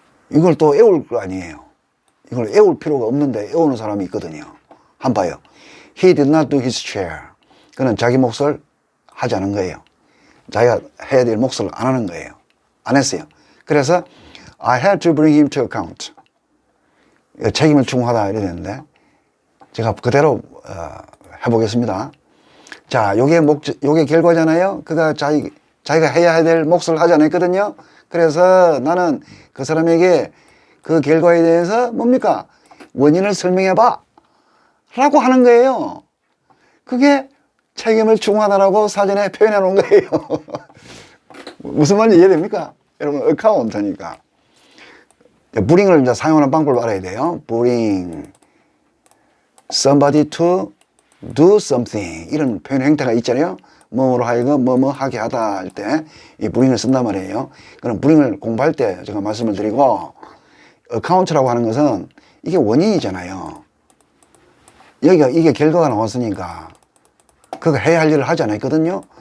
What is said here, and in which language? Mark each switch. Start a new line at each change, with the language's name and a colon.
Korean: 이걸 또 애울 거 아니에요. 이걸 애울 필요가 없는데 애우는 사람이 있거든요. 한번 봐요.
English: He did not do his share.
Korean: 그는 자기 몫을 하지 않은 거예요. 자기가 해야 될 몫을 안 하는 거예요. 안 했어요. 그래서
English: I had to bring him to account.
Korean: 책임을 추궁하다 이래 되는데 제가 그대로 해보겠습니다. 자, 요게 결과잖아요. 그가 자기가 해야 될 몫을 하지 않았거든요. 그래서 나는 그 사람에게 그 결과에 대해서 뭡니까? 원인을 설명해봐. 라고 하는 거예요. 그게 책임을 추궁하다라고 사전에 표현해 놓은 거예요. 무슨 말인지 이해됩니까? 여러분, 어카운트니까. bring을 이제 사용하는 방법을 알아야 돼요.
English: bring somebody to do something.
Korean: 이런 표현 형태가 있잖아요. 뭐로 하여금 뭐뭐 하게 하다 할 때 이 bring을 쓴단 말이에요. 그럼 bring을 공부할 때 제가 말씀을 드리고 account라고 하는 것은 이게 원인이잖아요. 여기가 이게 결과가 나왔으니까 그가 해야 할 일을 하지 않았거든요.